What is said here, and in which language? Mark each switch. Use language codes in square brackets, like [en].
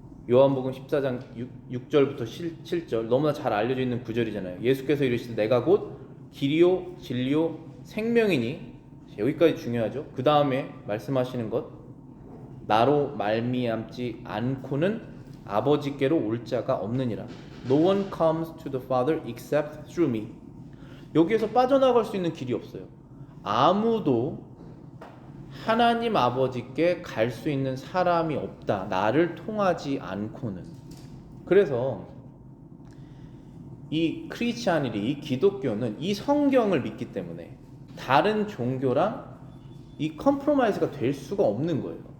[ko] 요한복음 14장 6절부터 7절 너무나 잘 알려져 있는 구절이잖아요. 예수께서 이르시되 내가 곧 길이요 진리요 생명이니, 여기까지 중요하죠. 그 다음에 말씀하시는 것, 나로 말미암지 않고는 아버지께로 올 자가 없느니라. [en] No one comes to the Father except through me. [ko] 여기에서 빠져나갈 수 있는 길이 없어요. 아무도 하나님 아버지께 갈 수 있는 사람이 없다. 나를 통하지 않고는. 그래서 이 크리스찬이리, 이 기독교는 이 성경을 믿기 때문에 다른 종교랑 이 컴프로마이즈가 될 수가 없는 거예요.